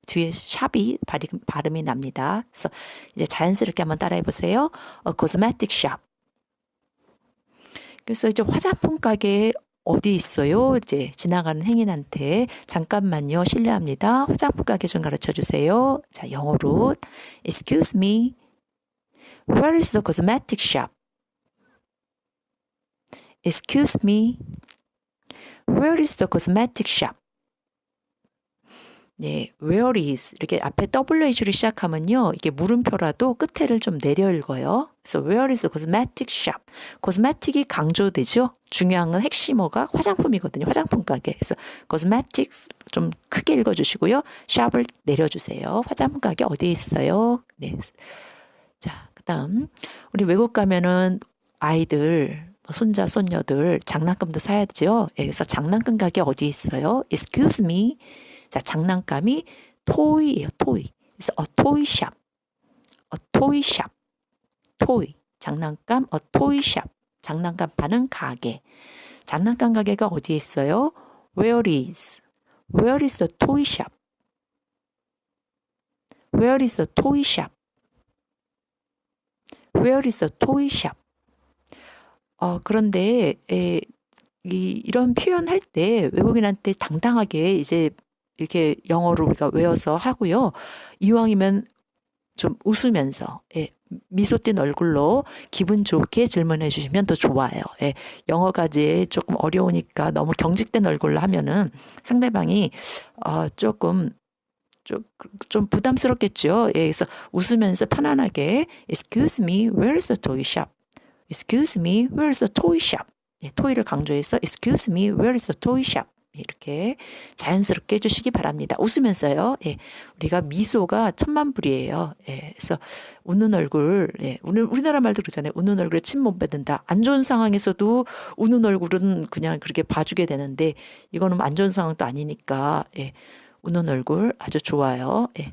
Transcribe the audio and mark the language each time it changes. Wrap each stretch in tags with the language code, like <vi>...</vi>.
<ko>뒤에 샵이 발음이 납니다. 그래서 이제 자연스럽게 한번 따라해 보세요.</ko> <en>A cosmetic shop.</en> <ko>그래서 이제 화장품 가게 어디 있어요? 이제 지나가는 행인한테 잠깐만요. 실례합니다. 화장품 가게 좀 가르쳐 주세요. 자, 영어로</ko> <en>Excuse me. Where is the cosmetic shop? Excuse me. Where is the cosmetic shop?</en> <ko>네,</ko> <en>where is</en> <ko>이렇게 앞에 WH로 시작하면요. 이게 물음표라도 끝에를 좀 내려 읽어요. 그래서</ko> <en>where is the cosmetic shop?</en> <ko>cosmetic이 강조되죠. 중요한 건 핵심어가 화장품이거든요. 화장품 가게. 그래서 cosmetics 좀 크게 읽어주시고요. shop을 내려주세요. 화장품 가게 어디에 있어요? 네. 자, 그다음 우리 외국 가면은 아이들 손자 손녀들 장난감도 사야 되죠. 예, 그래서 장난감 가게 어디 있어요?</ko> <en>Excuse me.</en> <ko>자, 장난감이 토이예요. 토이. 그래서</ko> <en>a toy shop. a toy shop. 토이.</en> <ko>장난감</ko> <en>a toy shop.</en> <ko>장난감 파는 가게. 장난감 가게가 어디에 있어요?</ko> <en>Where is? Where is the toy shop? Where is the toy shop? Where is the toy shop?</en> <ko>그런데 이런 표현할 때 외국인한테 당당하게 이제 이렇게 영어로 우리가 외워서 하고요. 이왕이면 좀 웃으면서 미소 띈 얼굴로 기분 좋게 질문해 주시면 더 좋아요. 영어까지 조금 어려우니까 너무 경직된 얼굴로 하면은 상대방이 조금 좀 부담스럽겠죠. 그래서 웃으면서 편안하게</ko> <en>Excuse me, where is the toy shop? Excuse me, where is the toy shop?</en> <ko>토이를 강조해서</ko> <en>Excuse me, where is the toy shop?</en> <ko>이렇게 자연스럽게 해주시기 바랍니다. 웃으면서요. 우리가 미소가 천만불이에요. 그래서 웃는 얼굴, 우리나라 말도 그러잖아요. 웃는 얼굴에 침 못 뱉는다. 안 좋은 상황에서도 웃는 얼굴은 그냥 그렇게 봐주게 되는데 이거는 안 좋은 상황도 아니니까 웃는 얼굴 아주 좋아요.</ko>